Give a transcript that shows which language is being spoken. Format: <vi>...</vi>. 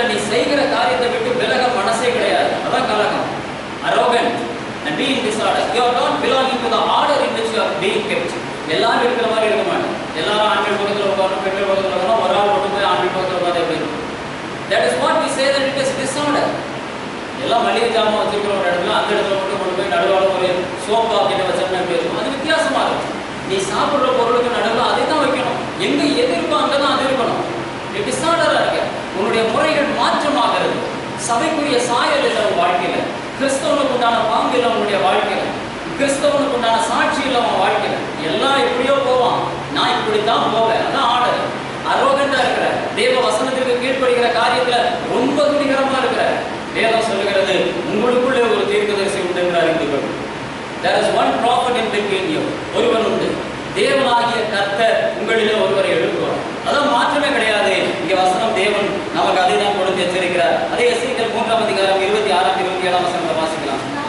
<ta>செய்கிற காரியத்தை விட்டு விலக மனசே கிடையாது. அதான் கலகம்.</ta> <en>arrogant and being disorder. You are not belonging to the order in which you are being kept.</en> <ta>எல்லாரும் இருக்கிற மாதிரி இருக்க மாட்டோம். எல்லாரும் ஆண்கள் பக்கத்தில் உட்காரணும், பெண்கள் பக்கத்தில் உட்காரணும், ஒரு ஆள் மட்டும் போய் ஆண்கள் பக்கத்தில் உட்காந்து எப்படி இருக்கும்?</ta> <en>That is what we say that it is disorder.</en> <ta>எல்லாம் மளிகை ஜாமான் வச்சிருக்கிற ஒரு இடத்துல அந்த இடத்துல மட்டும் கொண்டு போய் நடுவால ஒரு சோப்பா கிட்ட வச்சோம்னா எப்படி இருக்கும்? அது வித்தியாசமா இருக்கும். நீ சாப்பிடுற பொருளுக்கு நடுவில் அதை தான் வைக்கணும். எங்க எது இருக்கோ அங்கதான் அது இருக்கணும். நீ டிசார்டரா இருக்க. உன்னுடைய முறைகள் மாற்றமாகிறது. சபைக்குரிய சாயல் இல்லை உன் வாழ்க்கையில. கிறிஸ்தவனுக்கு உண்டான பாங்கு இல்லை உன்னுடைய வாழ்க்கையில. கிறிஸ்தவனுக்கு உண்டான சாட்சி இல்லை உன் வாழ்க்கையில. எல்லாம் எப்படியோ போவான், நான் இப்படித்தான் போவேன். அதான் ஆர்டர். அரோகண்டா இருக்கிற, தேவ வசனத்திற்கு கீழ்ப்படுகிற காரியத்துல ரொம்ப துணிகரமா இருக்கிற. வேதம் சொல்லுகிறது, உங்களுக்குள்ளே ஒரு தீர்க்கதரிசி உண்டு என்று அறிந்து கொள்.</ta> <en>There is one prophet in between you.</en> <ta>ஒருவன் உண்டு. தேவனாகிய கர்த்தர் உங்களிலே ஒருவரை எழுப்புவார். அதான் மாற்றமே கிடையாது. இங்க வசனம் தேவன் நமக்கு அதை தான் கொடுத்து எச்சரிக்கிறார். அதே எசேக்கியேல் 3ஆம் அதிகாரம் 26 27 வசனத்தை வாசிக்கலாம்.</ta>